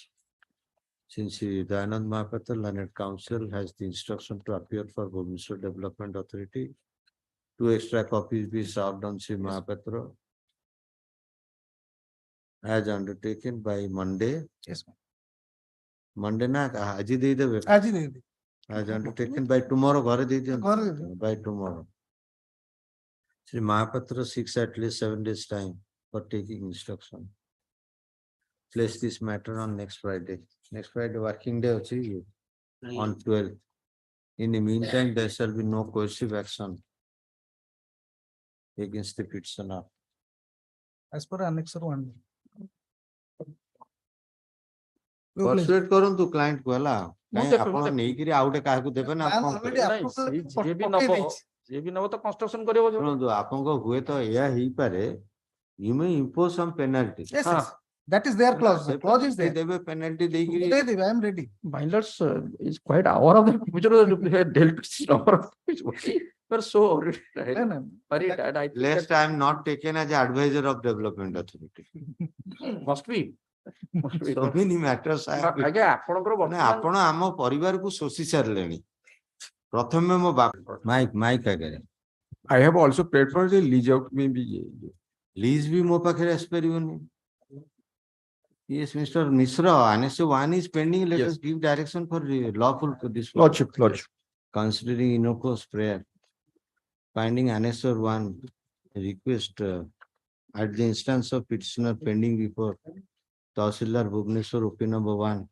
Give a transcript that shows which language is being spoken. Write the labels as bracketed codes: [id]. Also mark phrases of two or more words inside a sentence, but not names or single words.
[en] Since the Dayanand Mahapatra Learned Counsel has the instruction to appear for Bhubaneswar Development Authority, 2 extra copies be served on Sri Mahapatra as undertaken by Monday. Yes, ma'am. [or] Monday ନା ଆଜି ଦେଇ ଦେବେ. ଆଜି ଦେଇ ଦେବେ. [en] As undertaken by tomorrow, [or] ଘରେ ଦେଇ ଦିଅନ୍. ଘରେ ଦେଇ [en] By tomorrow. Sri Mahapatra seeks at least 7 days time for taking instruction. Place this matter on next Friday. Next Friday working day on 12th. In the meantime, there shall be no coercive action against the petitioner. As per Annexure 1. [or] Persuade କରନ୍ତୁ client କୁ ହେଲା କାଇଁ ଆପଣ ନେଇକିରି ଆଉ ଗୋଟେ କାହାକୁ ଦେବେ ନା construction କରିବ ଶୁଣନ୍ତୁ ଆପଣଙ୍କ ହୁଏତ ଏହା ହେଇପାରେ [en] you may impose some penalty. Yes, yes. That is their clause. The clause is there. [or] ଦେବେ penalty ଦେଇକିରି [en] I am ready. Binders is quite aware of the future of the dealt with this number of but so right. Lest I am not taken as an advisor of Development Authority. Must be. So many matters [or] ଆପଣ ଆମ ପରିବାରକୁ ଶୋଷି ସାରିଲେଣି ପ୍ରଥମେ ମୋ ବାପା ମାଇକ୍ ଆଗରେ [en] I have also paid for the lease out maybe. [or] Lease ବି ମୋ ପାଖରେ ଆସିପାରିବନି. [en] Yes, Mr. Mishra, Annexure 1 is pending. Let us give direction for lawful disposal. Lordship. Considering innocuous prayer, finding Annexure 1 request at the instance of petitioner pending before Tahsildar Bhubaneswar OP number 1.